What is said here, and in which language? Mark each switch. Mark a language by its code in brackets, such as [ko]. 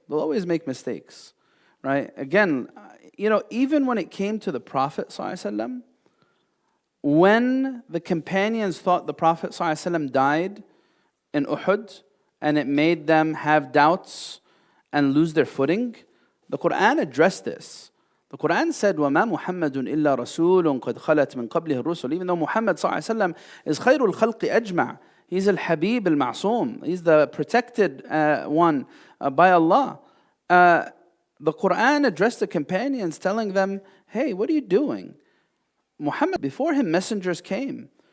[en] They'll always make mistakes, right? Again, even when it came to the Prophet ﷺ, when the companions thought the Prophet ﷺ died in Uhud, and it made them have doubts and lose their footing, the Quran addressed this. The Quran said, [ar] وَمَا مُحَمَّدٌ إِلَّا رَسُولٌ قَدْ خَلَتْ مِنْ قَبْلِهِ الرُّسُلُ. [en] Even though Muhammad ﷺ is [ar] خَيْرُ الْخَلْقِ أَجْمَعٍ, [en] he's al-Habib al-Ma'soom, he's the protected one by Allah. The Quran addressed the companions, telling them, hey, what are you doing? Muhammad, before him, messengers came.